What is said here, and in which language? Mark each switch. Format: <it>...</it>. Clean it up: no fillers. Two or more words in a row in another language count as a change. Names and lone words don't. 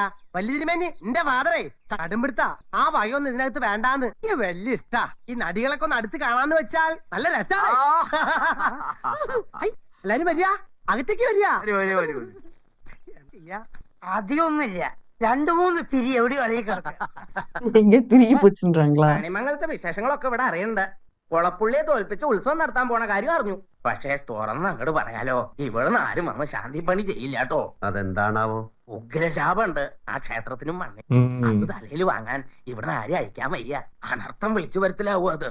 <ml>വലിയ തിരുമേനി എന്റെ ഫാദറേ കടുംപിടുത്ത ആ വകയൊന്നും ഇതിനകത്ത് വേണ്ടാന്ന്. ഈ വലിയ ഇഷ്ടാ. ഈ നടികളൊക്കെ ഒന്ന് അടുത്ത് കാണാന്ന് വെച്ചാൽ നല്ല രസാ. എല്ലാരും വരിക, അകത്തേക്ക് വരിക. അധികമൊന്നുമില്ല, 2-3 പിരി എവിടെ കളിയിൽ</ml> <ta>எங்க திரும்பி போச்சுன்றாங்களா?</ta> <ml>കണിമംഗലത്തെ വിശേഷങ്ങളൊക്കെ ഇവിടെ അറിയണ്ട. കൊളപ്പുള്ളിയെ തോൽപ്പിച്ച് ഉത്സവം നടത്താൻ പോണ കാര്യം അറിഞ്ഞു. പക്ഷേ തുറന്ന് അങ്ങോട്ട് പറയാലോ, ഇവിടുന്ന് ആരും വന്ന് ശാന്തി പണി ചെയ്യില്ല കേട്ടോ. അതെന്താണാവോ? ഉഗ്രശാപുണ്ട് ആ ക്ഷേത്രത്തിനും മണ്ണി. അത് തലയിൽ വാങ്ങാൻ ഇവിടുന്ന് ആരും അയക്കാൻ വയ്യ. അനർത്ഥം വിളിച്ചു വരുത്തലാവോ അത്?</ml>